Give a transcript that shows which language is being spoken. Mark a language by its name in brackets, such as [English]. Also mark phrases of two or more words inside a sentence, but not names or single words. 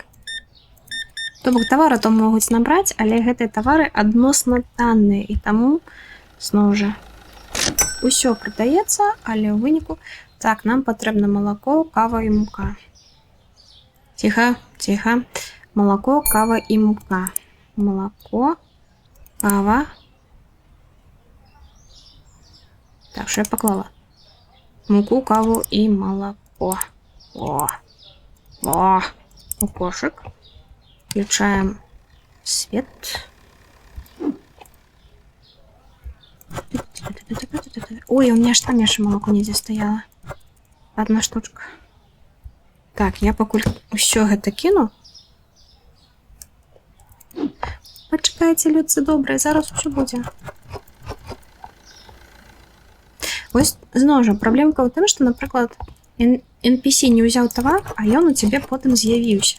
[Belarusian] То бок тавары то могуць набраць, але гэтыя тавары адносна танныя, і таму, зноў жа, усё прадаецца, але ў выніку... Так, нам патрэбна малако, кава і мука. Ціха. Малако, кава і мука. Малако, кава. Так, [Ukrainian] що я поклала? [Belarusian] Муку, каву і малако. У кошик. [Russian] Включаем свет. Ой, у меня ж там яшчэ молоко [Belarusian] недзе стаяла. [Russian] Одна штучка. [Belarusian] Так, я пакуль усё гэта кіну. Пачакайце, людцы добрыя, зараз усё будзе. Вось, зноў жа, праблемка ў тым, што, напрыклад, NPC не ўзяў тавар, а ён у цябе потым з'явіўся.